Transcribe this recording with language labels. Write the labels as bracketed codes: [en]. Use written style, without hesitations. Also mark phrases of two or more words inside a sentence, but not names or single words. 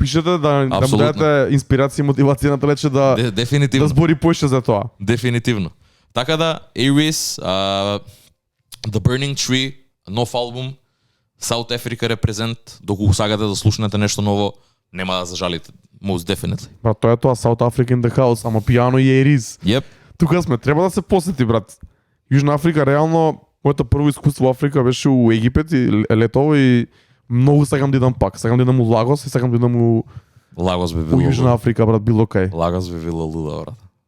[mk] Пишете да му дадете инспирација и мотивација на телече да збори поише за тоа. Дефинитивно. Така да, [en] Aries, The Burning Tree, [mk] нов албум, [en] South Africa Represent, [mk] доколку сакате да слушнете нешто ново, нема да зажалите. [en] Most definitely. [mk] Брат, тоа е тоа, [en] South Africa in the house, but piano [mk] и Aries. [en] Yep. [mk] Тука сме, треба да се посети, брат. Јужна Африка, реално, моето прво искуство во Африка беше у Египет и летово и многу сакам да идам пак. Сакам да идам у Лагос и сакам да идам у Лагос би било. У Јужна Африка, брат, било кај. Лагос би било луда, брат.